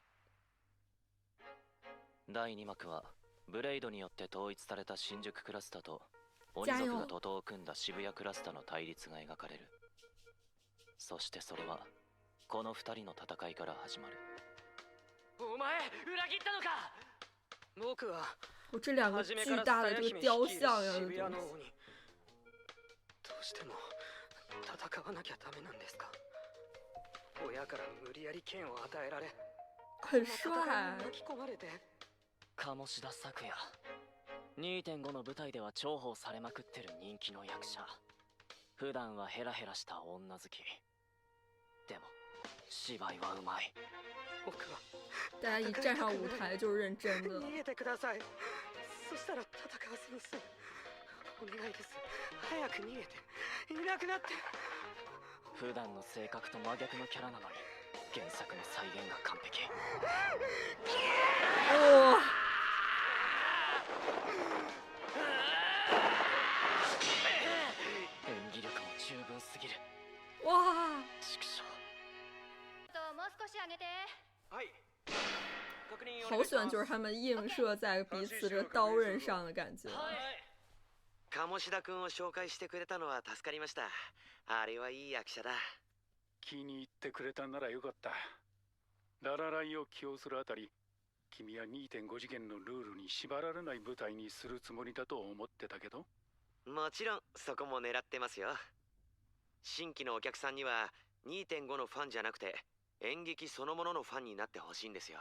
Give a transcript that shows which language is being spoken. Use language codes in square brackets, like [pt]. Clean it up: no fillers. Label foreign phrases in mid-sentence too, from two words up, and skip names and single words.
[ja] 第2幕はブレイドによって統一された新宿クラスターと鬼族が徒党を組んだ渋谷クラスターの対立が描かれる。そしてそれはこの2人の戦いから始まる。お前裏切ったのか？僕は [zh] 我这两个巨大的这个雕像呀， [ja] 渋谷の鬼。どうしても戦わなきゃダメなんですか？親から無理やり剣を与えられ、 [zh] 很帅。 [ja] 巻き込まれて。鴨志田咲也、2.5 の舞台では重宝されまくってる人気の役者。普段はヘラヘラした女好き。でも芝居はうまい。僕は [zh] 大家一站上舞台就是认真的。 [ja] 逃げてください。そしたら戦わずに済む。お願いです。早く逃げていなくなって。普段の性格と真逆のキャラなのに原作の再現が完璧。 [zh] 哦， [ja] 演技力も十分すぎる。 [zh] 哇， [ja] 畜生。もう少し上げて。はい。確認お願 [zh] 好喜欢 [ja] いします。 [zh] 就是他们映射在彼此这个刀刃上的感觉。 [ja] 鴨志田君を紹介してくれたのは助かりました。あれはいい役者だ。気に入ってくれたならよかった。ララライを起用するあたり、君は 2.5 次元のルールに縛られない舞台にするつもりだと思ってたけど。もちろんそこも狙ってますよ。新規のお客さんには 2.5 のファンじゃなくて演劇そのもののファンになってほしいんですよ。